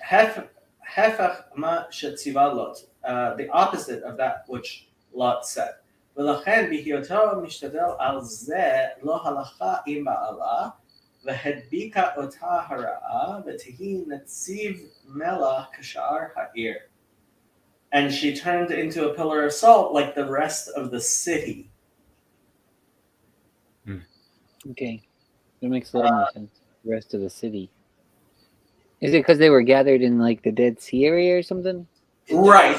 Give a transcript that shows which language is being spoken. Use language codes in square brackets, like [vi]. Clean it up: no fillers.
[he] Hefach ma shetziva lot. [en] The opposite of that which Lot said. [he] ולכן בהיותו משתדל על זה לא הלכה עם בעלה והדביקה אותה הרעה ותהי נציב מלח כשאר העיר. [en] And she turned into a pillar of salt like the rest of the city. Okay, that makes a lot more sense. The rest of the city. Is it because they were gathered in like the Dead Sea area or something? Right.